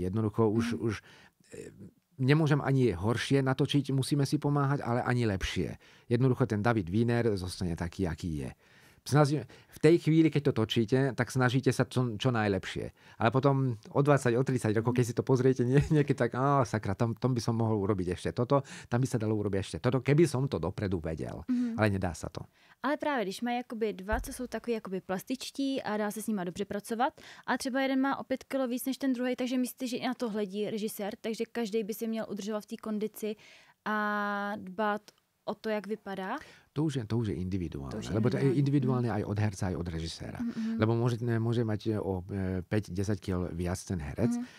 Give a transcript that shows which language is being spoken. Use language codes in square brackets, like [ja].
[sk] Jednoducho už nemôžem ani horšie natočiť, musíme si pomáhať, ale ani lepšie. Jednoducho ten David Wiener zostane taký, aký je. v tej chvíli, keď to točíte, tak snažíte sa čo najlepšie. Ale potom o 20, o 30 rokov, keď si to pozriete niekedy tak, sakra, tam by som mohol urobiť ešte toto, tam by sa dalo urobiť ešte toto, keby som to dopredu vedel. Ale nedá sa to. [cs] Ale právě, když mají jakoby dva, co jsou takový jakoby plastičtí a dá se s nima dobře pracovat, a třeba jeden má o 5 kilo víc než ten druhý, takže myslíte, že i na to hledí režisér, takže každý by si měl udržovat v té kondici a dbát o to, jak vypadá? [sk] To už je individuálne. Lebo to je individuálne aj od herca, aj od režiséra. Lebo môže mať o 5-10 kg viac ten herec.